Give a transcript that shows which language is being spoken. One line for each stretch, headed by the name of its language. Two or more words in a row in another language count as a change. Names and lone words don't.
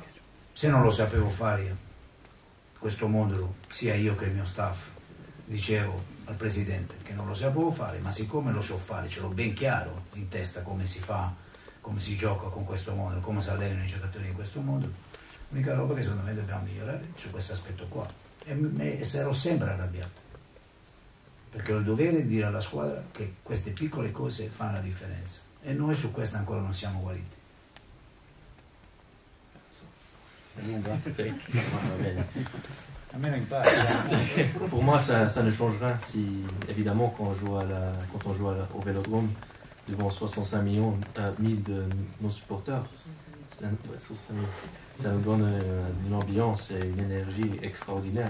Italian: Se non lo sapevo fare questo modulo, sia io che il mio staff, dicevo al presidente che non lo sapevo fare, ma siccome lo so fare, ce l'ho ben chiaro in testa come si fa, come si gioca con questo modulo, come si allenano i giocatori in questo modulo, l'unica roba che secondo me dobbiamo migliorare su questo aspetto qua. E sarò sempre arrabbiato, perché ho il dovere di dire alla squadra che queste piccole cose fanno la differenza e noi su questo ancora non siamo guariti.
French: Pour moi, ça ne change rien si, évidemment, quand on joue au Vélodrome devant 65 millions de nos supporters, ça nous donne une ambiance et une énergie extraordinaire.